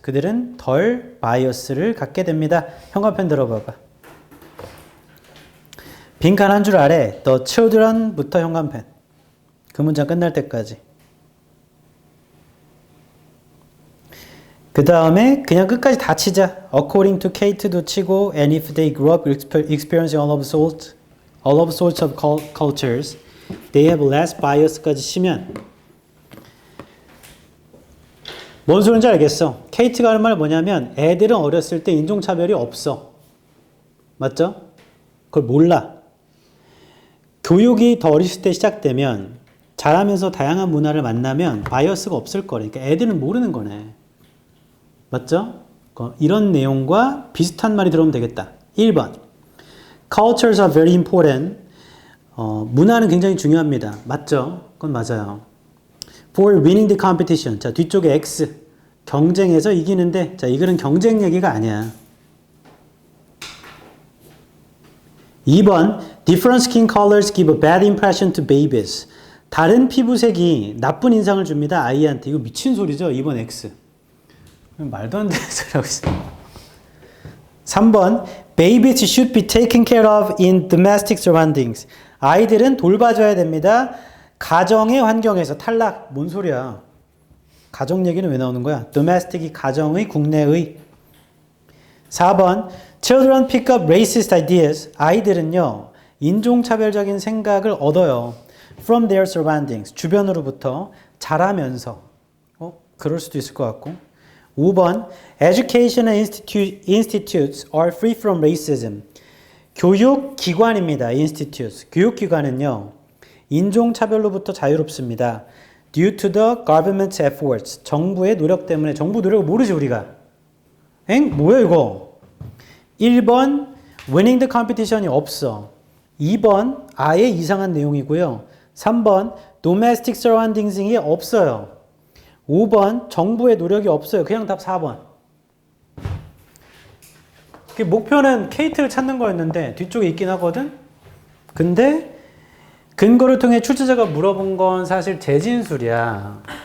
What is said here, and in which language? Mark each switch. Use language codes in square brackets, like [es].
[ko] 그들은 덜 바이어스를 갖게 됩니다. 현관펜 들어봐봐. 빈칸 한 줄 아래 [en] the children [ko] 부터 현관펜. 그 문장 끝날 때까지. 그 다음에 그냥 끝까지 다 치자. [en] According to Kate도 치고 and if they grew up experiencing all of sorts of cultures, they have less bias까지 [ko] 치면 뭔 소리인지 알겠어. 케이트가 하는 말 뭐냐면 애들은 어렸을 때 인종차별이 없어. 맞죠? 그걸 몰라. 교육이 더 어렸을 때 시작되면 자라면서 다양한 문화를 만나면 바이어스가 없을 거래. 그러니까 애들은 모르는 거네. 맞죠? 이런 내용과 비슷한 말이 들어오면 되겠다. 1번. [en] Cultures are very important. [ko] 문화는 굉장히 중요합니다. 맞죠? 그건 맞아요. [en] For winning the competition. [ko] 자, 뒤쪽에 X. 경쟁에서 이기는데, 자, 이거는 경쟁 얘기가 아니야. 2번. [en] Different skin colors give a bad impression to babies. [ko] 다른 피부색이 나쁜 인상을 줍니다. 아이한테. 이거 미친 소리죠? 2번 X. 말도 안 되는 소리 하고 있어. 3번. [en] Babies should be taken care of in domestic surroundings. [ko] 아이들은 돌봐줘야 됩니다. 가정의 환경에서. 탈락. 뭔 소리야. 가정 얘기는 왜 나오는 거야? domestic이 가정의, 국내의. 4번. [en] Children pick up racist ideas. [ko] 아이들은요. 인종차별적인 생각을 얻어요. [en] From their surroundings. [ko] 주변으로부터 자라면서. 그럴 수도 있을 것 같고. 5번. [en] Education institutes are free from racism. [ko] 교육기관입니다. institutes. 교육기관은요. 인종차별로부터 자유롭습니다. [en] Due to the government's efforts. [ko] 정부의 노력 때문에. 정부 노력을 모르지 우리가. 뭐야 이거. 1번. [en] Winning the competition이 [ko] 없어. 2번. 아예 이상한 내용이고요. 3번. [en] Domestic surroundings [ko] 이 없어요. 5번. 정부의 노력이 없어요. 그냥 답 4번. 목표는 케이트를 찾는 거였는데 뒤쪽에 있긴 하거든. 근데 근거를 통해 출제자가 물어본 건 사실 재진술이야.